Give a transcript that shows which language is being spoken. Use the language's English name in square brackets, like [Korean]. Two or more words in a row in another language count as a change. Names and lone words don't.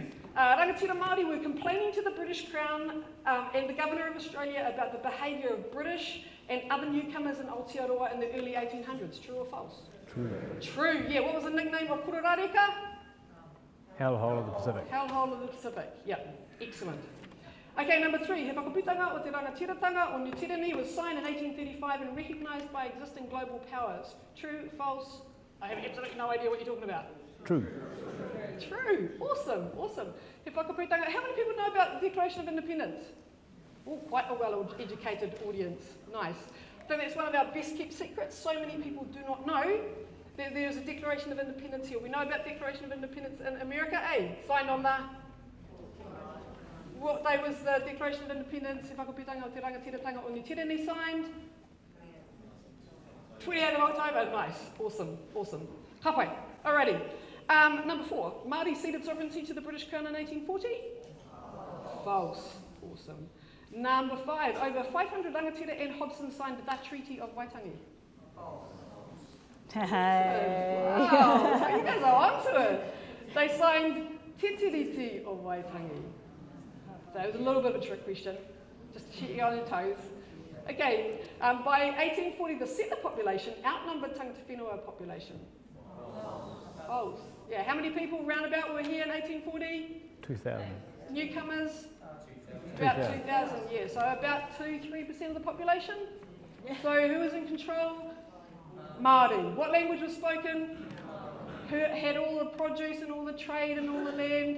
[English] Rangatira Māori were complaining to the British Crown and the Governor of Australia about the behaviour of British and other newcomers in Aotearoa in the early 1800s. True or false? True. True, yeah. What was the nickname of Kurorareka? Hellhole of the Pacific. Hellhole of the Pacific. Yeah, excellent. Okay, number 3. He whakaputanga o te Rangatiratanga o New Tiriti was signed in 1835 and recognised by existing global powers. True, false? I have absolutely no idea what you're talking about. True. True. Awesome, awesome. He whakaputanga. How many people know about the Declaration of Independence? Oh, quite a well-educated audience. Nice. So that's one of our best-kept secrets. So many people do not know that there's a Declaration of Independence here. We know about Declaration of Independence in America, signed on the... What day was the Declaration of Independence? He whakaputanga o te Rangatiratanga o New Tiriti signed? 28th of October. Nice. Awesome, awesome. Halfway. Alrighty. Number 4. Māori ceded sovereignty to the British Crown in 1840? False. Awesome. Number 5. Over 500 rangatira and Hobson signed the Treaty of Waitangi. Hey. Wow, you guys are onto it. They signed Te Tiriti of Waitangi. So it was a little bit of a trick question, just to check you on your toes. Okay, by 1840 the settler population outnumbered [Māori] tangata whenua [English] population. False. Yeah, how many people roundabout were here in 1840? 2,000. Newcomers? About 2,000, yeah. So about 2-3% of the population. So who was in control? Māori. What language was spoken? Who had all the produce and all the trade and all the land?